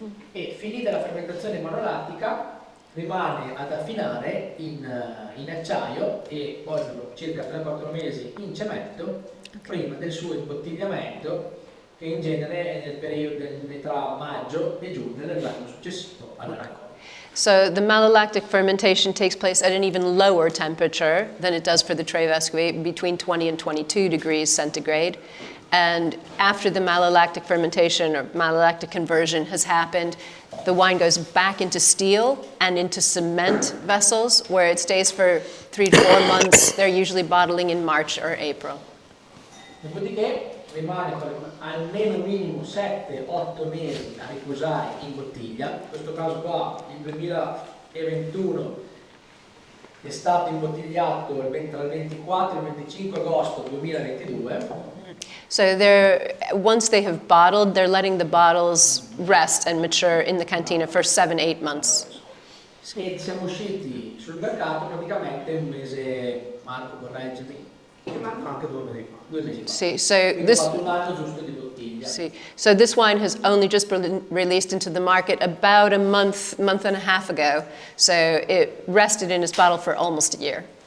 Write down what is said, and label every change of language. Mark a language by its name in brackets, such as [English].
[Italian] e finita la fermentazione malolattica rimane ad affinare in acciaio e poi circa 3-4 mesi in cemento prima del suo imbottigliamento, che in genere è nel periodo tra maggio e giugno dell'anno successivo alla raccolta. [English] So the malolactic fermentation takes place at an even lower temperature than it does for the Tre Vescovi, between 20 and 22 degrees centigrade. And after the malolactic fermentation or malolactic conversion has happened, the wine goes back into steel and into cement vessels where it stays for 3 to 4 months. They're usually bottling in March or April. [Italian] Dopodiché rimane per almeno minimo 7-8 mesi a riposare in bottiglia. In questo caso qua, il 2021 è stato imbottigliato tra il 24 e il 25 agosto 2022. [English] So once they have bottled, they're letting the bottles rest and mature in the cantina for 7-8 months. [Italian] E siamo usciti sul mercato praticamente un mese, Marco, correggimi, anche 2 mesi fa. 2 mesi fa. [English] See, so [Italian] Quindi [English] this. [Italian] ho fatto un anno giusto di bottiglia. [English] See, so this wine has only just been released into the market about a month and a half ago. So it rested in its bottle for almost a year.